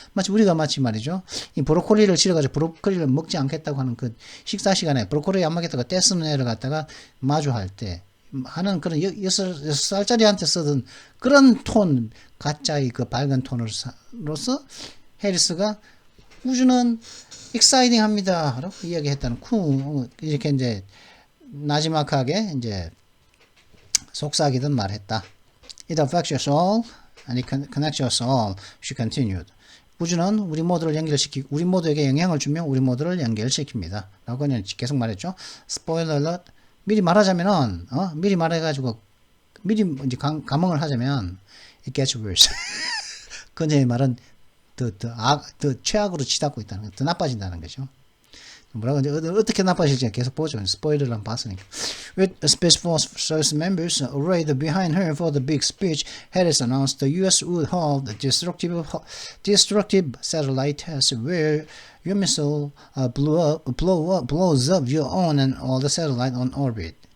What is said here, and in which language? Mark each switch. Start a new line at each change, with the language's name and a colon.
Korean: 마치 우리가 말이죠. 이 브로콜리를 실어가지고 브로콜리를 먹지 않겠다고 하는 그 식사 시간에 브로콜리 안 먹겠다고 떼쓰는 애를 갖다가 마주할 때 하는 그런 6살짜리한테 쓰던 그런 톤, 가짜의 그 밝은 톤으로서 해리스가 우주는 exciting 합니다. 라고 이야기했다는 이렇게 이제 나지막하게 이제 속삭이던 말했다.
English: It affects us all and it connects us all. She continued.
Korean: 우주는 우리 모두에게 영향을 주며 우리 모두를 연결시킵니다. 라고 그냥 계속 말했죠.
English: Spoiler alert.
Korean: 미리 말하자면은, 미리 말해가지고, 미리 이제 감흥을 하자면,
English: it gets worse.
Korean: 그녀의 말은 더 최악으로 치닫고 있다는 거, 더 나빠진다는 거죠. 뭐라고 이제 어떻게 나빠질지 계속 보죠. 스포일러를 한번 봤으니까.
English: With Space Force service members arrayed behind her for the big speech, Harris announced the U.S. would hold destructive satellite tests where your missile blows up your own and all the satellite on orbit.